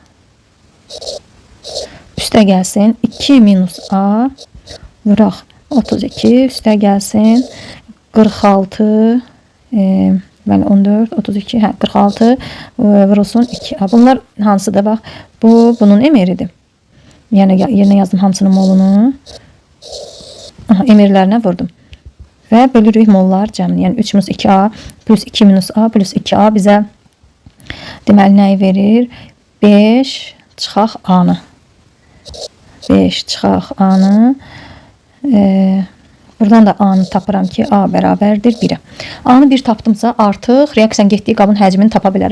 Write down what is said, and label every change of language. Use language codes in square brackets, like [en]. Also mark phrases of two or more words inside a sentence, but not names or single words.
[az] Üstə gəlsin 2 minus A vuraq 32, üstə gəlsin 46 bəli 14, 32, 46 vurulsun 2A. Bunlar hansıdır? Bax, bu bunun emeridir. Yəni yerinə yazdım hamısının molunu. Aha, emerlərinə vurdum. Və bölürük mollar cəmini. Yəni 3 minus 2A plus 2 minus A plus 2A bizə deməli nəyi verir? 5 çıxaq A-nı. 5 çıxaq A-nı. Buradan da A-nı tapıram ki, A bərabərdir 1-ə. A-nı 1 tapdımsa, artıq reaksiyanın getdiyi qabın həcmini tapa bilərəm.